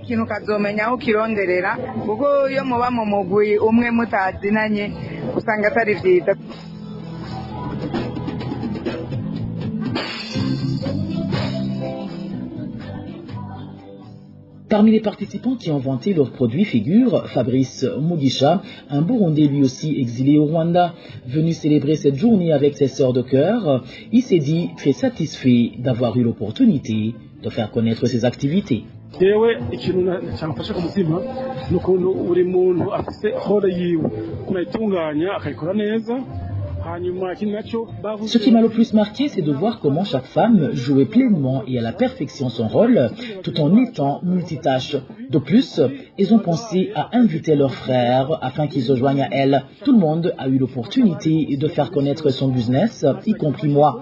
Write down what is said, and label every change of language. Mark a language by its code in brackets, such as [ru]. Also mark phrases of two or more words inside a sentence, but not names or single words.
[fr] Parmi les participants qui ont vanté leurs produits figure Fabrice Mugisha, un Burundais lui aussi exilé au Rwanda. Venu célébrer cette journée avec ses sœurs de cœur, il s'est dit très satisfait d'avoir eu l'opportunité de faire connaître ses activités. [rw] yewe ikintu cyamfasha ku mutima nukuntu buri muntu afite hore yiwe kunayitunganya akayikora neza. [fr] Ce qui m'a le plus marqué, c'est de voir comment chaque femme jouait pleinement et à la perfection son rôle, tout en étant multitâche. De plus, ils ont pensé à inviter leurs frères afin qu'ils se joignent à elles. Tout le monde a eu l'opportunité de faire connaître son business, y compris moi.